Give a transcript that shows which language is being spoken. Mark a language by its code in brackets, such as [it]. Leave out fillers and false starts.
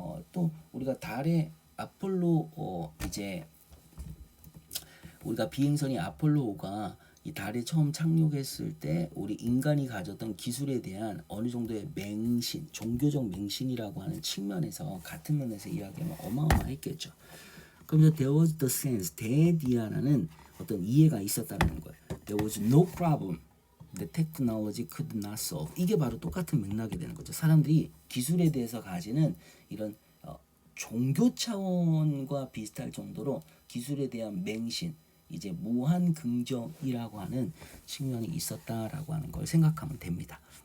[ko] 또 우리가 달에 아폴로 이제 우리가 비행선이 아폴로5가 이 달에 처음 착륙했을 때 우리 인간이 가졌던 기술에 대한 어느 정도의 맹신, 종교적 맹신이라고 하는 측면에서 같은 면에서 이야기하면 어마어마했겠죠. 그러면서 [en] there was the sense, [ko] 대디아라는 어떤 이해가 있었다는 거예요. [en] There was no problem the technology could not solve. [ko] 이게 바로 똑같은 맥락이 되는 거죠. 사람들이 기술에 대해서 가지는 이런 종교 차원과 비슷할 정도로 기술에 대한 맹신, 이제 무한 긍정이라고 하는 측면이 있었다라고 하는 걸 생각하면 됩니다.